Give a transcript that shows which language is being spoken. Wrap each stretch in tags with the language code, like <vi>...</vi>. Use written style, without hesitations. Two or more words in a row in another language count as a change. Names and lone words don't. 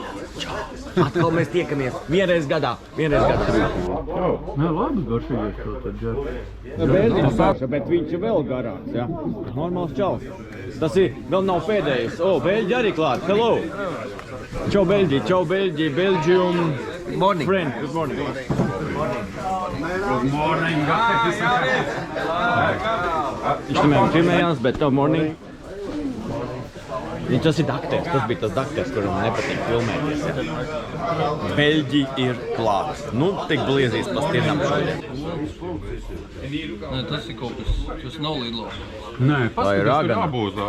<lv>Atkal mēs tiekamies. Vienreiz gadā. Nē, labi, garšīgais to tad džer. Bet viņš ir vēl garāks, ja? Normāls čaus. Tas ir, vēl nav pēdējais. Beļģi arī klāt. Hello. Čau Beļģi,</lv> <en>Belgium friend. Good morning. Good morning.</en> <lv>Viņš tomēr filmējās, bet</lv> <en>good morning.</en> <lv>Tas ir dakters, tas bija tas dakters, kuram nepatīk filmēties. Ja? Beļģi ir klāts. Nu, tik bliezīs pa stienām šodien. Nē, tas ir kaut kas, tas nav Lidlo. Nē, Tā ir paskaties, tur ragana. jābūt. Tā ir</lv>